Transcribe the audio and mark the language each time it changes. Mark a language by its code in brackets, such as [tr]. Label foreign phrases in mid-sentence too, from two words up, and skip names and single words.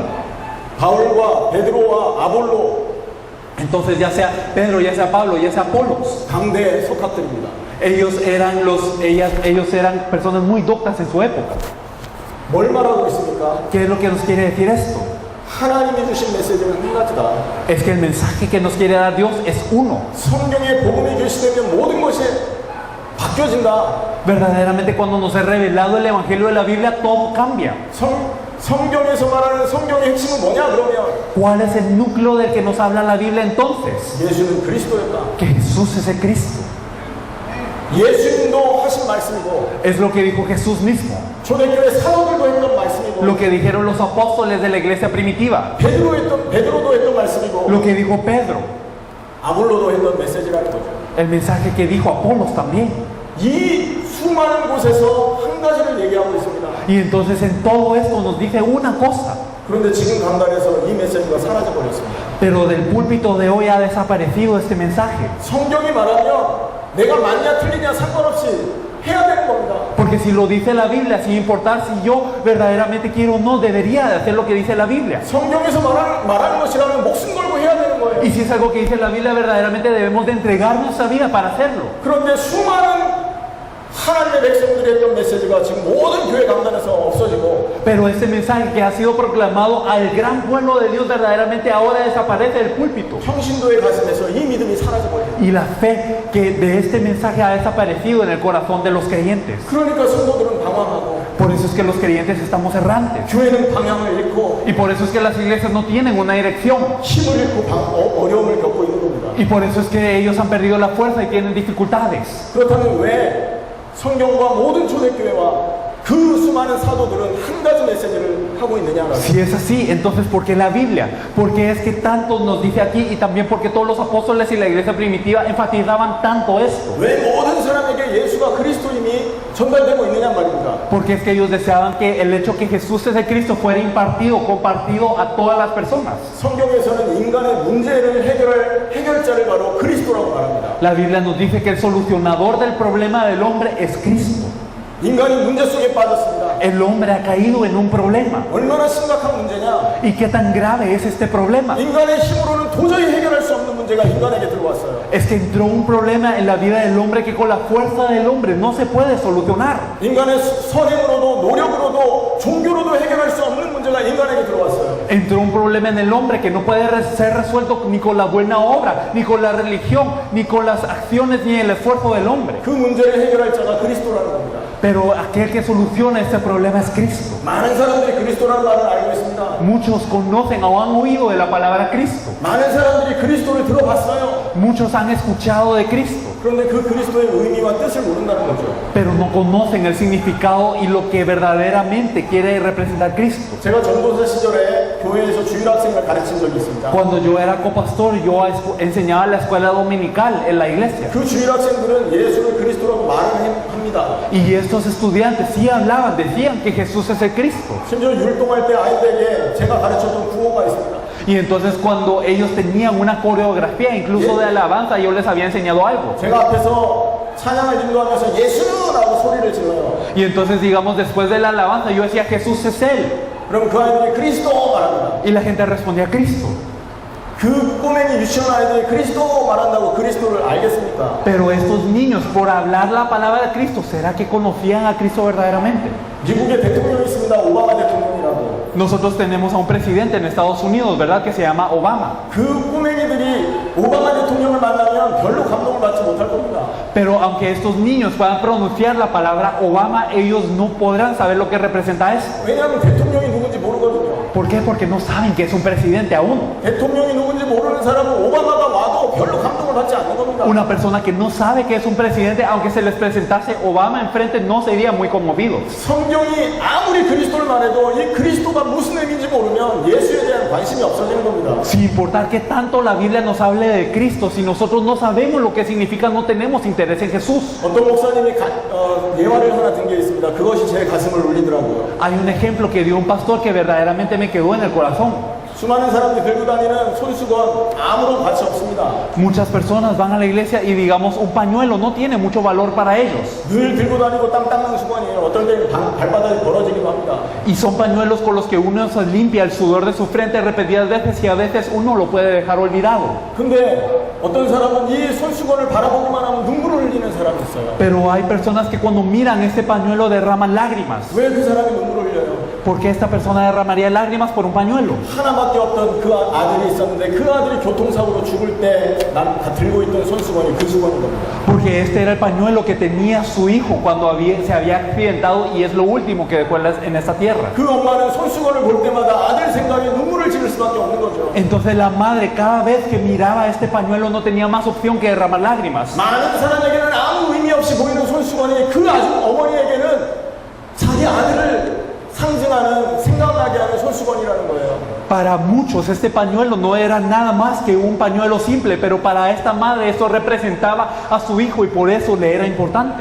[ko] 바울과 베드로와 아볼로 [es] Entonces ya sea Pedro, ya sea Pablo, ya sea Apolos, [ko] 당대의 속학들입니다. [es] ellos eran personas muy doctas en su época. [ko] 뭘 말하고 있습니까? [es] ¿Qué es lo que nos quiere decir esto? [ko] 하나님이 주신 메시지는 한 가지다. [es] Es que el mensaje que nos quiere dar Dios es uno. [ko] 성경의 복음이 계시되면 모든 것이 바뀌어진다. [es] Verdaderamente cuando nos es revelado el evangelio de la Biblia, todo cambia. [ko] 성경에서 말하는 성경의 핵심은 뭐냐 그러면 [es] ¿Cuál es el núcleo del que nos habla la Biblia entonces? [ko] 예수는 그리스도였다. [es] Que Jesús es el Cristo. [ko] 예수님도 하신 말씀이고 [es] Es lo que dijo Jesús mismo. [ko] 초대교회 사도들도 했던 말씀이고 [es] Lo que dijeron los apóstoles de la iglesia primitiva. [ko] 베드로도 했던 말씀이고 [es] Lo que dijo Pedro. [ko] 아볼로도 했던 메시지라는 거죠. [es] El mensaje que dijo Apolos también. [ko] 이 수많은 곳에서 한 가지를 얘기하고 있습니다. [es] Y entonces en todo esto nos dice una cosa. [ko] 그런데 지금 강단에서 이 메시지가 사라져 버렸습니다. [es] Pero del púlpito de hoy ha desaparecido este mensaje. [ko] 성경이 말하면 내가 맞냐 틀리냐 상관없이 해야 되는 겁니다. [es] Porque si lo dice la Biblia, sin importar si yo verdaderamente quiero o no, debería de hacer lo que dice la Biblia. [ko] 성경에서 말하는 것이라면 목숨 걸고 해야 되는 거예요. [es] Y si es algo que dice la Biblia, verdaderamente debemos de entregar nuestra vida para hacerlo. [ko] 그런데 수많은 하나님의 백성들이 했던 메시지가 지금 모든 교회 강단에서 없어지고 [es] Pero este mensaje que ha sido proclamado al gran pueblo de Dios verdaderamente ahora desaparece del púlpito. [ko] 평신도의 가슴에서 이 믿음이 사라져버려요. [es] Y la fe que de este mensaje ha desaparecido en el corazón de los creyentes. [ko] 그러니까 성도들은 방황하고 [es] Por eso es que los creyentes estamos errantes. [ko] 교회는 방향을 잃고 [es] Y por eso es que las iglesias no tienen una dirección. [ko] 힘을 잃고 어려움을 겪고 있는 겁니다. [es] Y por eso es que ellos han perdido la fuerza y tienen dificultades. [ko] 그렇다면 왜 성경과 모든 초대교회와 그 수많은 사도들은 한 가지 메시지를 하고 있느냐라고. [es] Si es así, entonces ¿por qué la Biblia? Porque es que tanto nos dice aquí, y también porque todos los apóstoles y la iglesia primitiva enfatizaban tanto esto. [ko] 왜 모든 사람에게 예수가 그리스도임이 전달되고 있느냐 말입니다. [es] Porque es que ellos deseaban que el hecho que Jesús es el Cristo fuera impartido, compartido a todas las personas. [ko] 성경에서는 인간의 문제를 해결할 해결자를 바로 그리스도라고 말합니다. [es] La Biblia nos dice que el solucionador del problema del hombre es Cristo. [ko] 인간이 문제 속에 빠졌습니다. [es] El hombre ha caído en un problema. [ko] 얼마나 심각한 문제냐? [es] ¿Y qué tan grave es este problema? [ko] 인간의 힘으로는 도저히 해결할 수 없는 문제가 인간에게 들어왔어요. [es] Es que entró un problema en la vida del hombre que con la fuerza del hombre no se puede solucionar. [ko] 인간의 선행으로도 노력으로도 종교로도 해결할 수 없는 문제가 인간에게 들어왔어요. [es] Entró Vieron un problema en el hombre que no puede ser resuelto ni con la buena obra, ni con la religión, ni con las acciones, ni el esfuerzo del hombre. [ko] 그 문제를 해결할 자가 그리스도라는 겁니다. [es] Pero aquel que soluciona este problema es Cristo. [ko] 많은 사람들이 그리스도라는 말을 알고 있습니다. [es] Muchos conocen o han oído de la palabra Cristo. [ko] 많은 사람들이 그리스도를 들어봤어요. [es] Muchos han escuchado de Cristo, [ko] 그런데 그 그리스도의 의미와 뜻을 모른다는 거죠. [es] pero no conocen el significado y lo que verdaderamente quiere representar Cristo. [ko] 제가 전도사 시절에 교회에서 주일학생을 가르친 적이 있습니다. [es] Cuando yo era copastor, yo enseñaba en la escuela dominical en la iglesia. [ko] 그 주일학생들은 예수를 그리스도라고 말을 합니다. [es] Y estos estudiantes sí hablaban, decían que Jesús es el Cristo. [ko] 심지어 율동할 때 아이들에게 제가 가르쳤던 구호가 있습니다. [es] Y entonces cuando ellos tenían una coreografía, incluso de alabanza, yo les había enseñado algo. [ko] 제가 앞에서 찬양을 인도하면서 예수라고 소리를 질러요. [es] Y entonces, digamos, después de la alabanza, yo decía, Jesús es Él. [ko] 그럼 그 아이들이 그리스도 말합니다. [es] Y la gente respondía, Cristo. [ko] 그 꼬맹이 유치원 아이들이 그리스도 말한다고 그리스도를 알겠습니까? [es] Pero estos niños, por hablar la palabra de Cristo, ¿será que conocían a Cristo verdaderamente? [ko] 미국에 대통령이 있습니다. 오바마 대통령이라고. [es] Nosotros tenemos a un presidente en Estados Unidos, ¿verdad? Que se llama Obama. [ko] 그 꼬맹이들이 오바마 대통령을 만나면 별로 감동을 받지 못할 겁니다. [es] Pero aunque estos niños puedan pronunciar la palabra Obama, ellos no podrán saber lo que representa eso. [ko] 왜냐하면 대통령이 누군지 모르거든요. [es] ¿Por qué? Porque no saben que es un presidente aún. [ko] 대통령이 누군지 모르는 사람은 오바마가 와도 별로 감동을 받지 않는 겁니다. [es] Una persona que no sabe que es un presidente, aunque se les presentase Obama enfrente, no sería muy conmovidos. [ko] 성경이 아무리 그리스도를 말해도 이 그리스도가 무슨 의미인지 모르면 예수에 대한 관심이 없어지는 겁니다. [es] Sin importar que tanto la Biblia nos hable de Cristo, si nosotros no sabemos lo que significa, no tenemos interés en Jesús. [ko] 어떤 목사님이 예화를 하나 든 게 있습니다. 그것이 제 가슴을 울리더라고요. [es] Hay un ejemplo que dio un pastor que verdaderamente me quedó en el corazón. [ko] 수많은 사람들이 들고 다니는 손수건 아무런 가치 없습니다. [es] Muchas personas van a la iglesia y digamos un pañuelo no tiene mucho valor para ellos. [ko] 늘 들고 다니고 땅 닦는 수건이에요. 어떨 때는 발바닥이 벌어지기도 합니다. [es] Y son pañuelos con los que uno se limpia el sudor de su frente repetidas veces y a veces uno lo puede dejar olvidado. [ko] 근데 어떤 사람은 이 손수건을 바라보기만 하면 눈물을 흘리는 사람이 있어요. [es] Pero hay personas que cuando miran este pañuelo derraman lágrimas. [ko] 왜 그 사람이 눈물을 흘려요? [es] ¿Por qué esta persona derramaría lágrimas por un pañuelo? [ko] 하나밖에 없던 그 아들이 있었는데 그 아들이 교통사고로 죽을 때 난 들고 있던 손수건이 그 수건인 겁니다. [es] Porque este era el pañuelo que tenía su hijo cuando se había accidentado y es lo último que dejó en esta tierra. [ko] 그 엄마는 손수건을 볼 때마다 아들 생각에 눈물을 지을 수밖에 없는 거죠. [es] Entonces la madre cada vez que miraba este pañuelo no tenía más opción que derramar lágrimas. [ko] 많은 사람에게는 아무 의미 없이 보이는 손수건이 그 아주 어머니에게는 자기 아들을 상징하는 생각나게 하는 손수건이라는 거예요. [es] Para muchos este pañuelo no era nada más que un pañuelo simple, pero para esta madre esto representaba a su hijo y por eso le era importante.